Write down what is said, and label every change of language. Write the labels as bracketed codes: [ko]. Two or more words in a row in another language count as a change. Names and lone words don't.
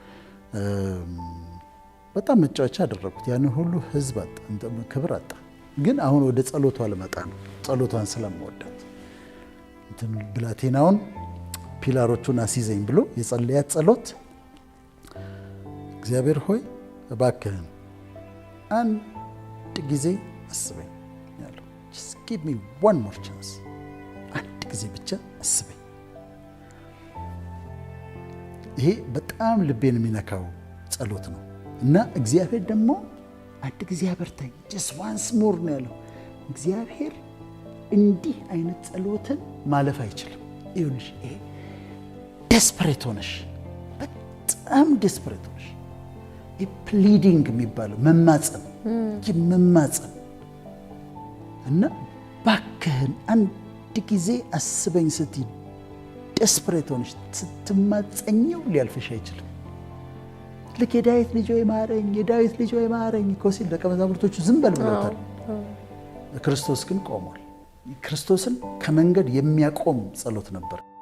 [am] በጣም መጫወቻ አደረጉት። ያን ሁሉ ህዝብ አጣ፣ ክብር አጣ። ግን አሁን ወደ ጸሎቷ ልመጣ ነው። ጸሎቷን ስለምወዳት እንትን ብላቴናውን ፒላሮቹን አስይዘኝ ብሎ የጸለያት ጸሎት፣ እግዚአብሔር ሆይ እባክህን አንድ ጊዜ አስበኝ ያለው። [en] just give me one more chance፣ [am] አንድ ጊዜ ብቻ አስበኝ። ይሄ በጣም ልቤን የሚነካው ጸሎት ነው እና እግዚአብሔር ደግሞ አንድ ጊዜ አበርታኝ፣ [en] just once more [am] ነው ያለው። እግዚአብሔር እንዲህ አይነት ጸሎትን ማለፍ አይችልም። ይኸውልሽ ይሄ ዴስፐሬት ሆነሽ፣ በጣም ዴስፐሬት ሆነሽ፣ ፕሊዲንግ የሚባለው መማፀን እና ባክህን አንድ ጊዜ አስበኝ ስትይ ዴስፐሬት ሆነሽ ስትማፀኘው ሊያልፍሽ አይችልም። ልክ የዳዊት ልጅ ሆይ ማረኝ፣ የዳዊት ልጅ ሆይ ማረኝ እኮ ሲል ደቀ መዛሙርቶቹ ዝም በል ብለውታል። ክርስቶስ ግን ቆሟል። ክርስቶስን ከመንገድ የሚያቆም ጸሎት ነበር